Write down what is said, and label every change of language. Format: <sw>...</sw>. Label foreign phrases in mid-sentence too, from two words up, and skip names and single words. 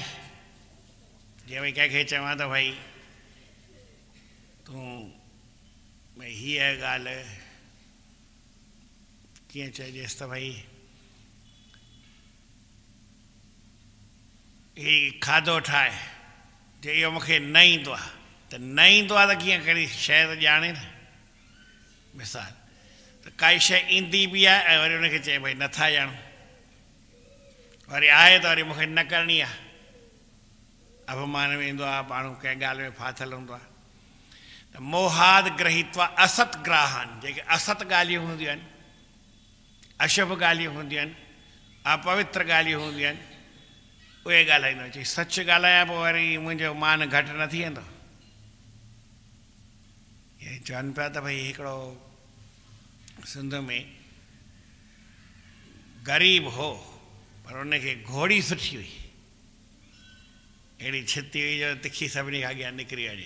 <sd>जीअं भई कंहिंखे चवां त भई तूं भई हीअ ॻाल्हि कीअं चइजेसि त भई हीअ खाधो ठाहे, जे इहो मूंखे न ईंदो आहे, त न ईंदो आहे त कीअं कहिड़ी शइ त ॼाणे न। मिसाल त काई शइ ईंदी बि आहे ऐं वरी हुनखे चए भई नथा ॼाणूं, वरी आहे त वरी मूंखे न करणी आहे। अभिमान में ईंदो आहे, माण्हू कंहिं ॻाल्हि में फाथल हूंदो आहे।</sd> <sa>त मोहाद ग्रहित्वा असत ग्राहन,</sa> <sd>जेके असत ॻाल्हियूं हूंदियूं आहिनि, अशुभ ॻाल्हियूं हूंदियूं आहिनि, अपवित्र ॻाल्हियूं हूंदियूं आहिनि, उहे ॻाल्हाईंदो। चई सच ॻाल्हायां पोइ वरी मुंहिंजो मान घटि न थी वेंदो। इहे चवनि पिया त भई हिकिड़ो सिंध में ग़रीब हो, पर उनखे घोड़ी सुठी हुई, अहिड़ी छिती हुई जो तिखी सभिनी खां अॻियां निकिरी वञे।</sd>